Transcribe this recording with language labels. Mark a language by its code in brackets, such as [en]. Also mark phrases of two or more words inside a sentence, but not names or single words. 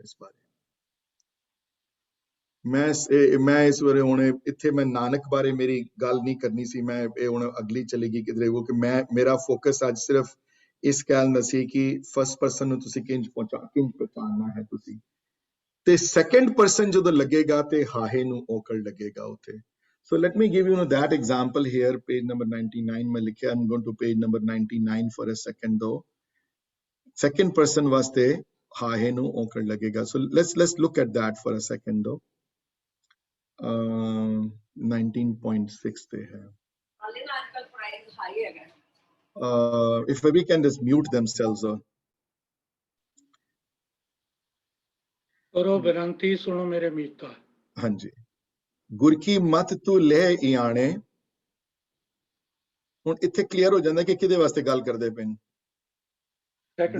[pa] ਇਸ ਬਾਰੇ ਮੈਂ ਇਸ ਬਾਰੇ ਹੁਣ ਇੱਥੇ ਮੈਂ ਨਾਨਕ ਬਾਰੇ ਮੇਰੀ ਗੱਲ ਨਹੀਂ ਕਰਨੀ ਸੀ। ਮੈਂ ਇਹ ਹੁਣ ਅਗਲੀ ਚਲੇਗੀ ਕਿਧਰੇ, ਕਿ ਮੇਰਾ ਫੋਕਸ ਅੱਜ ਸਿਰਫ ਇਸ ਗੱਲ ਦਾ ਸੀ ਕਿ [en] first person [pa] ਨੂੰ ਤੁਸੀਂ ਕਿੰਜ ਪਛਾਣਨਾ ਹੈ ਤੁਸੀਂ। ਤੇ [en] second person [pa] ਜਦੋਂ ਲੱਗੇਗਾ ਤੇ ਹਾਹੇ ਨੂੰ ਔਕੜ ਲੱਗੇਗਾ ਉੱਥੇ। [en] So let me give you that example here, page number 99. मैं I'm going to page number 99 for a second though. Second person [pa] वास्ते ਹਾਹੇ ਨੂੰ ਔਂਕੜ ਲੱਗੇਗਾ। [en] So let's look at that for a second though. [pa] 19.6 ਤੇ ਹੈ। ਹਾਲੇ ਨਾ ਅੱਜਕੱਲ [en] price high [pa] ਹੈਗਾ। [en] If we can just mute themselves. [pa] ਕਰੋ ਬੇਨਤੀ ਸੁਣੋ ਮੇਰੇ ਮੀਤਾ। ਹਾਂਜੀ, ਗੁਰ ਕੀ ਮਤ ਤੂੰ ਲੈ ਇਆਣੇ। ਹੁਣ ਇੱਥੇ ਕਲੀਅਰ ਹੋ ਜਾਂਦਾ ਕਿ ਕਿਹਦੇ ਵਾਸਤੇ ਗੱਲ ਕਰਦੇ ਪਏ ਨੇ। [en] Second